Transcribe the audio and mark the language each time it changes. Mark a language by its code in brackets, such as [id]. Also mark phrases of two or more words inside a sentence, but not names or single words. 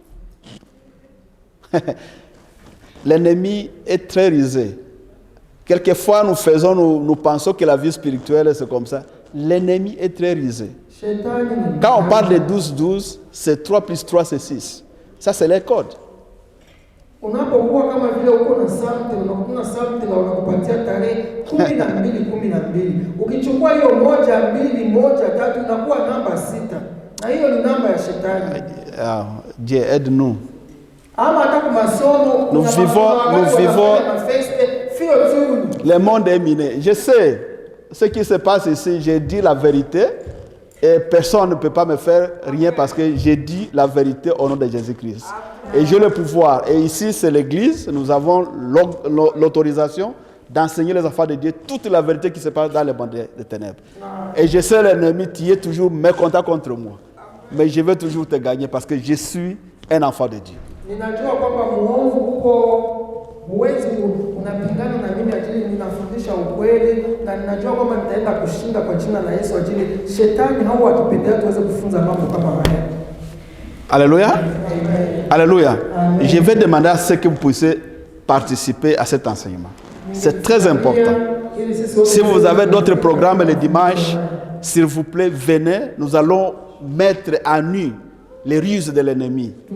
[fr] L'ennemi est très rusé. Quelquefois, nous pensons que la vie spirituelle, c'est comme ça. L'ennemi est très rusé. Quand on parle de 12-12, c'est 3 plus 3, c'est 6. Ça, c'est les codes. [sw] Unapokuwa kama vile uko na something na unakupatia tarehe 12. Ukichukua hiyo 1, 2, 1, 3 inakuwa namba 6. Na hiyo ni namba ya shetani. [fr] Dieu aide-nous. Nous vivons. Le monde est miné. Je sais ce qui se passe ici. J'ai dit la vérité et personne ne peut pas me faire rien parce que j'ai dit la vérité au nom de Jésus-Christ. Et j'ai le pouvoir. Et ici, c'est l'église. Nous avons l'autorisation d'enseigner les enfants de Dieu toute la vérité qui se passe dans le monde des ténèbres. Et je sais l'ennemi qui est toujours mécontent contre moi. Mais je vais toujours te gagner parce que je suis un enfant de Dieu. [sw] Ninajua kwamba muovu uko huwezi unapingana na mimi ajili ninafundisha ukweli, na ninajua kwamba nitaenda kushinda kwa jina la Yesu ajili shetani hao wakipendea tuweze kufunza mambo kama haya. [fr] Alléluia. Amen. Alléluia. Amen. Je vais demander à ce que vous puissiez participer à cet enseignement. C'est très important. Si vous avez d'autres programmes les dimanches, s'il vous plaît, venez. Nous allons mettre à nu les ruses de l'ennemi.